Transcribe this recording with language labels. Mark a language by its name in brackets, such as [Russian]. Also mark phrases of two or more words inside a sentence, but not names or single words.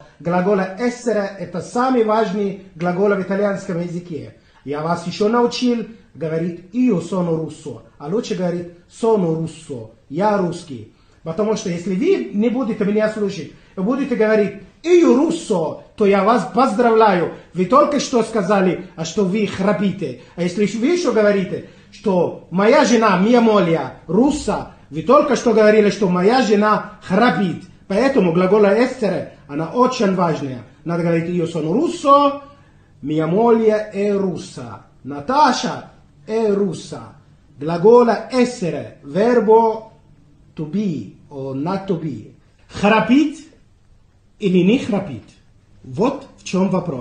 [Russian] глагола essere – это самый важный глагол в итальянском языке. [Italian] Я вас еще научил говорить io sono russo, а лучше говорить sono russo, [Russian] я русский. Потому что если вы не будете меня слушать, вы будете говорить [Italian] io russo, [Russian] то я вас поздравляю. Вы только что сказали, что вы храпите. А если вы еще говорите, что моя жена, [Italian] mia moglie, [Russian] русса, вы только что говорили, что моя жена храпит. Поэтому глагола essere, она очень важная. Надо говорить [Italian] io sono russo, mia moglie è russa. Natasha è russa. [English] Глагола [Italian] essere, verbo [English] to be or not to be. [Russian] Храпит или не храпит? Вот в чем вопрос.